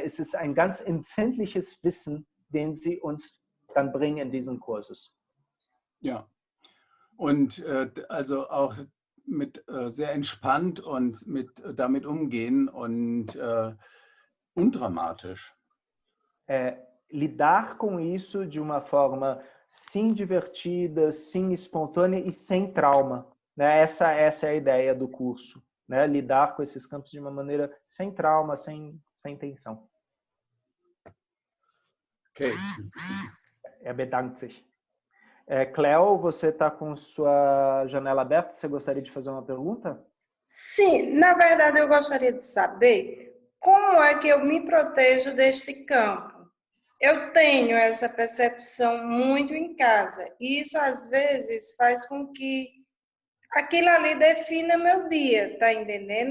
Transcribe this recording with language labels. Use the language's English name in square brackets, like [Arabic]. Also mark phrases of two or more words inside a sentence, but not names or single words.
[German] Es ist ein ganz empfindliches Wissen, den Sie uns dann bringen in diesen Kurses. Ja, und also auch mit sehr entspannt und damit umgehen und undramatisch. [Portuguese] Lidar com isso de uma forma sim divertida, sim espontânea e sem trauma. Né? Essa é a ideia do curso. Né? Lidar com esses campos de uma maneira sem trauma, sem tensão. [German] Okay. Bedankt sich. [Portuguese] Cleo, você está com sua janela aberta? Você gostaria de fazer uma pergunta? Sim, na verdade eu gostaria de saber como é que eu me protejo deste campo. Eu tenho essa percepção muito em casa e isso às vezes faz com que aquilo ali defina meu dia, tá entendendo?